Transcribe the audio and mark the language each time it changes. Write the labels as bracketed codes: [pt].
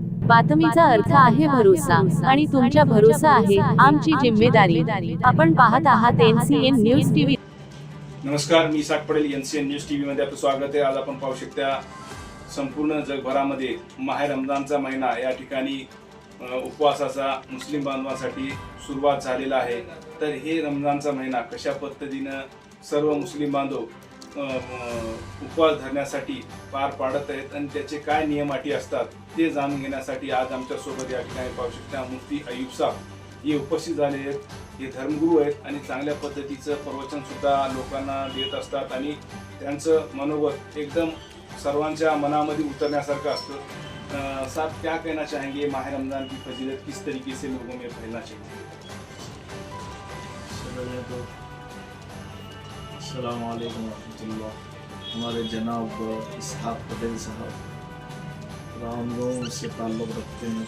[mr] बातमीचा अर्थ आहे भरोसा आणि तुमच्या भरोसा आहे आमची जिम्मेदारी। आपण पाहत आहात NCN न्यूज टीव्ही। नमस्कार, मी साक पडेल। NCN न्यूज टीव्ही मध्ये आपलं स्वागत आहे। आज आपण पाहू शकता संपूर्ण जगभरामध्ये माह रमजानचा महिना या ठिकाणी उपवासाचा मुस्लिम बांधवांसाठी सुरुवात झालेला आहे। तर हे रमजानचा महिना कशा पद्धतीने सर्व मुस्लिम बांधव उपवास धरण्यासाठी पार पाडत आहेत आणि त्याचे काय नियम अटी असतात ते जाणून घेण्यासाठी आज आमच्या सोबत या ठिकाणी पाहू शकता मुफ्ती अय्यूब साहेब हे उपस्थित झाले आहेत। हे धर्मगुरू आहेत आणि चांगल्या पद्धतीचं प्रवचन सुद्धा लोकांना देत असतात आणि त्यांचं मनोगत एकदम सर्वांच्या मनामध्ये उतरण्यासारखं असतं। [hi] साहब, क्या कहना चाहेंगे माह रमजान की फजीलत किस तरीके से लोगों में फैलना चाहिए? अस्सलाम वालेकुम रहमतुल्लाह। हमारे जनाब इसहाक पटेल साहब राम गाँव से ताल्लुक़ रखते हैं।